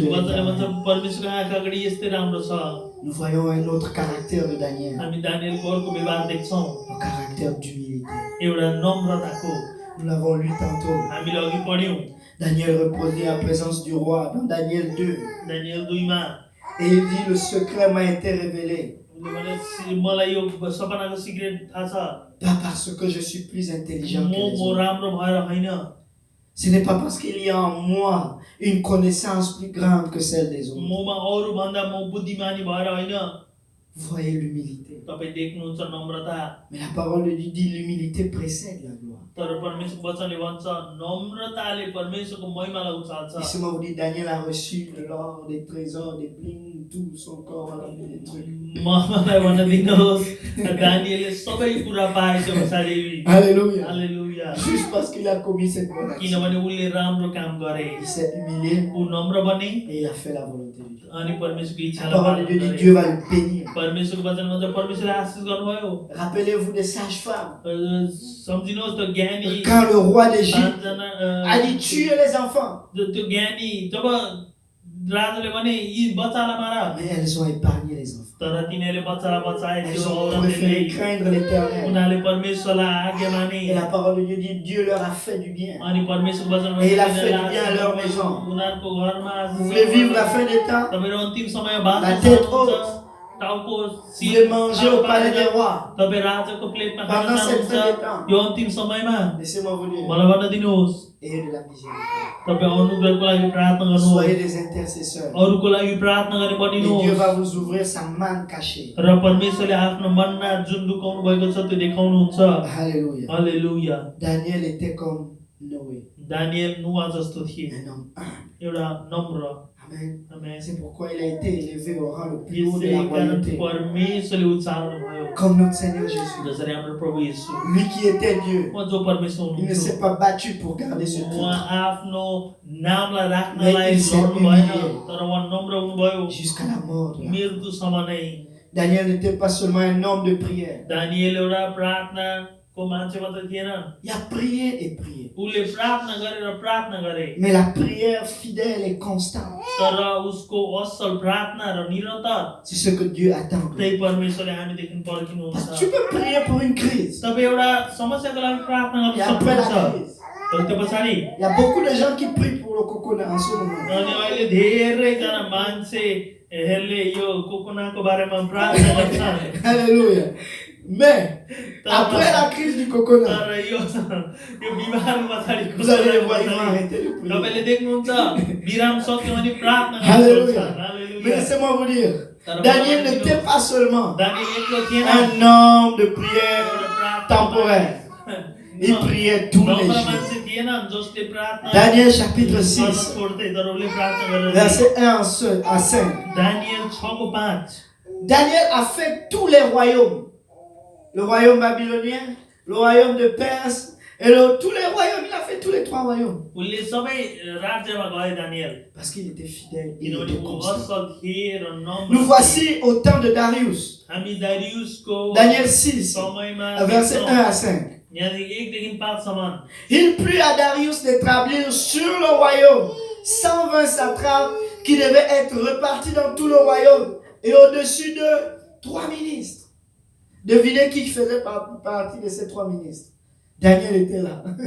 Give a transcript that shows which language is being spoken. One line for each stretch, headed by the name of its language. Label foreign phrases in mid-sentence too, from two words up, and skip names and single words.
French: Nous voyons un autre caractère de Daniel, le caractère d'humilité. Nous l'avons lu tantôt. Daniel reposait en présence du roi dans Daniel 2. Et il dit, le secret m'a été révélé.
Nepali: मलाई यो सपनाको सिक्रेट थाहा छ
French: Pas parce que je suis plus intelligent que les
Nepali: म
French: autres.
Nepali: राम्रो भएर होइन
French: Ce n'est pas parce qu'il y a en moi une connaissance plus grande que celle des autres.
Nepali: ममा अरू भन्दा म बुद्धिमानी भएर होइन
French: Voyez l'humilité.
Nepali: तपाईं देख्नुहुन्छ नम्रता
French: Mais la parole de Dieu dit l'humilité précède la gloire.
Nepali: तर परमेश्वरको वचनले भन्छ नम्रताले परमेश्वरको महिमालाई उचाल्छ
French: Laissez-moi vous dire, Daniel a reçu de l'or, des trésors, des bling, tout son corps a mis des trucs.
Nepali: मलाई भन्न दिनुहोस् दानिएलले सबै कुरा पाएछ पछाडि
French: Alléluia.
Nepali: हालेलुया
French: Juste parce qu'il a commis cette bonne action.
Nepali: किनभने उसले राम्रो काम गरे
French: Il s'est humilié
Nepali: ऊ नम्र बने
French: et il a fait la volonté de Dieu.
Nepali: अनि परमेश्वरको
French: La
Nepali: इच्छालाई
French: parole
Nepali: पालन
French: de Dieu dit
Nepali: गरे
French: Dieu va le bénir.
Nepali: परमेश्वरको वचन भन्छ परमेश्वरले आशीष गर्नुभयो
French: Rappelez-vous des sages-femmes.
Nepali: सम्झिनुहोस् त ज्ञानी
French: Quand le roi d'Égypte
Nepali: पाँचजना
French: a dit tuer les enfants,
Nepali: त्यो ज्ञानी जब राजाले भने यी बच्चालाई मार
French: mais elles ont épargné les enfants.
Nepali: तर तिनीहरूले बच्चालाई बचाए
French: Elles
Nepali: त्यो
French: ont
Nepali: औरतले
French: préféré craindre l'Éternel.
Nepali: उनीहरूले परमेश्वरलाई आज्ञा माने
French: Et la parole de Dieu dit Dieu leur a fait du bien.
Nepali: अनि परमेश्वरको वचन
French: Et il a fait du bien à leur maison.
Nepali: उनीहरूको घरमा
French: Vous voulez vivre la fin des temps?
Nepali: तपाईहरु अन्तिम समय
French: La
Nepali: बाँच्न
French: tête
Nepali: चाहनुहुन्छ
French: haute.
Nepali: टाउको
French: Vous voulez manger au palais des rois?
Nepali: तपाईं राजाको प्लेटमा खान
French: Pendant cette fin des
Nepali: चाहनुहुन्छ
French: temps.
Nepali: यो अन्तिम समयमा
French: Laissez-moi vous dire.
Nepali: मलाई भन्न दिनुहोस्
French: Ayez de la miséricorde.
Nepali: तपाईं अनुग्रहको लागि प्रार्थना गर्नुहोस्
French: Soyez des intercesseurs.
Nepali: अरूको लागि प्रार्थना गर्ने
French: Et Dieu
Nepali: बनिनुहोस्
French: va vous ouvrir sa manne cachée.
Nepali: र परमेश्वरले आफ्नो मन्ना जुन लुकाउनु भएको छ त्यो देखाउनुहुन्छ
French: Alléluia.
Nepali: हालेलुया
French: Daniel était comme Noé.
Nepali: दानिएल नुवा जस्तो थिए
French: Un homme humble.
Nepali: एउटा नम्र
French: Amen.
Nepali: आमेन
French: C'est pourquoi il a été élevé au rang le plus haut de
Nepali: यसै
French: la
Nepali: कारण
French: royauté.
Nepali: परमेश्वरले उचाल्नु भयो
French: Comme notre Seigneur Jésus.
Nepali: जसरी हाम्रो प्रभु येशू
French: Lui qui était Dieu.
Nepali: उहाँ जो परमेश्वर
French: Il ne
Nepali: हुनुहुन्छ
French: s'est pas battu pour garder ce
Nepali: उहाँ
French: titre.
Nepali: आफ्नो नामलाई
French: Mais
Nepali: राख्नलाई
French: il s'est
Nepali: लड्नु भएन
French: humilié.
Nepali: तर उहाँ नम्र हुनुभयो
French: Jusqu'à la mort. de la-
Nepali: मृत्युसम्म नै
French: Daniel n'était pas seulement un homme de prière.
Nepali: दानिएल एउटा प्रार्थनाको मान्छे मात्र थिएन
French: Il a prié et prié.
Nepali: उसले प्रार्थना गरेर प्रार्थना गरे
French: Mais la prière fidèle et constante,
Nepali: तर उसको असल प्रार्थना र निरन्तर
French: c'est ce que Dieu attend.
Nepali: त्यही परमेश्वरले हामीदेखि
French: Parce que
Nepali: पर्खिनुहुन्छ
French: tu peux prier pour une crise.
Nepali: तपाईँ एउटा समस्याको लागि प्रार्थना
French: Et
Nepali: गर्न
French: après la
Nepali: सक्नुहुन्छ
French: crise,
Nepali: तर त्यो पछाडि
French: il y a beaucoup de gens qui prient pour le coconut en ce moment.
Nepali: अनि अहिले धेरैजना मान्छेहरूले यो कोकोनाको बारेमा प्रार्थना गर्छन्
French: Alléluia. Mais après la crise du coconut,
Nepali: तर यो बिमारको पछाडि
French: vous allez les voir, ils vont arrêter de prier.
Nepali: तपाईले देख्नुहुन्छ विराम सक्यो भने प्रार्थना
French: Alléluia.
Nepali: गर्छन्
French: Mais
Nepali: हालेलुया
French: laissez-moi vous dire,
Nepali: तर
French: Daniel n'était pas seulement
Nepali: दानिएल एक्लो थिएन
French: un homme de prière
Nepali: एउटा
French: temporaire. Il priait tous les
Nepali: नम्र
French: jours.
Nepali: मान्छे थिएन जसले प्रार्थना
French: Daniel chapitre
Nepali: गर्न
French: 6,
Nepali: छोड्थे तर उसले प्रार्थना गरेर
French: verset 1 à 5.
Nepali: दानिएल 6:5
French: Daniel a fait tous les royaumes. Le royaume babylonien, le royaume de Perse, et tous les royaumes. Il a fait tous les trois royaumes.
Nepali: उसले सबै राज्यमा गए दानिएल
French: Parce qu'il était fidèle, il
Nepali: किनभने
French: était
Nepali: ऊ
French: constant.
Nepali: असल थिए र नम्र
French: Nous voici au temps de Darius.
Nepali: हामी दारियुसको
French: Daniel 6,
Nepali: समयमा
French: verset 1
Nepali: देख्छौँ।
French: à 5.
Nepali: यहाँदेखि 1 देखि 5 सम्म
French: Il plut à Darius d'établir sur le royaume 120 satrapes qui devaient être repartis dans tout le royaume et au-dessus de 3 ministres. Devinez qui faisait partie de ces 3 ministres. Daniel était là.